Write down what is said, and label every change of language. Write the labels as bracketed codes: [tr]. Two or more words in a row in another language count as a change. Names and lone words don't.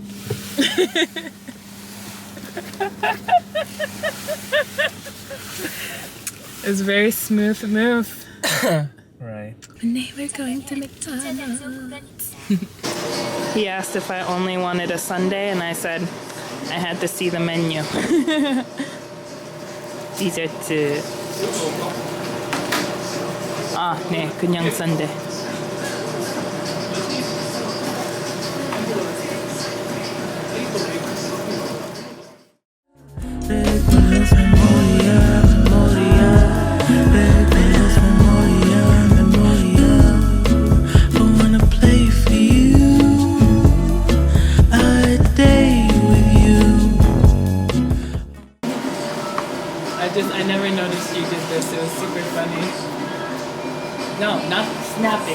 [en] It was a very smooth move. Right. And they were going to McDonald's. He asked if I only wanted a sundae, and I said I had to see the menu. [ko] 디저트. 네, 그냥 sundae. [es] Recuerdos, memoria, memoria, recuerdos, memoria, memoria. [en] I wanna play for you, a day with you. I never noticed you did this. It was super funny. No, not snapping.